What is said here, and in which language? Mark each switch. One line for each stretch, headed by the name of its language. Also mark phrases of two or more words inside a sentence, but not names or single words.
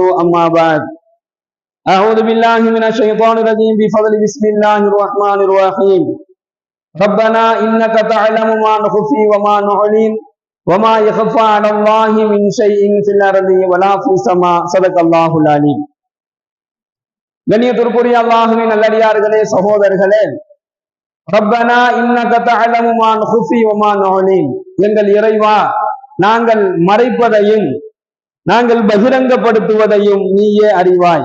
Arabic: أما بعد، أعوذ بالله من الشيطان الرجيم بفضل بسم الله الرحمن الرحيم. ربنا إنك تعلم ما نخفي وما نعلن وما يخفى على الله من شيء في الأرض ولا في السماء. صدق الله العليم.
Tamil: கண்ணியத்திற்குரிய அல்லாஹ்வின் நல்லடியார்களே, சகோதரர்களே,
Arabic: ربنا إنك تعلم ما نخفي وما نعلن,
Tamil: எங்கள் இறைவா, நாங்கள் மறைப்பதையும் நாங்கள் பகிரங்கப்படுத்துவதையும் நீயே அறிவாய்.